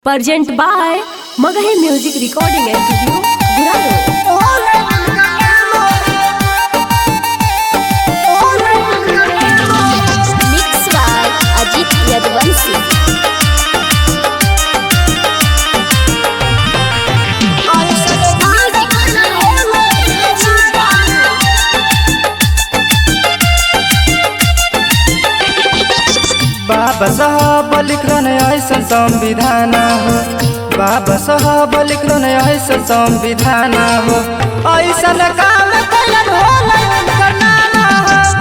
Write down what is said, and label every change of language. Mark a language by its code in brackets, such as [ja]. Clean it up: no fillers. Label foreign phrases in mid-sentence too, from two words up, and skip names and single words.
[en] Present by Magahi Music Recording and Studio, Gurado. Mixed by Ajit Yadvansi. [mag] बाबा साहब लिखलन ऐसा संविधान हो, बाबा साहब लिखलन ऐसा संविधान हो, ऐसा काम कलन होला उनकर नाम हो,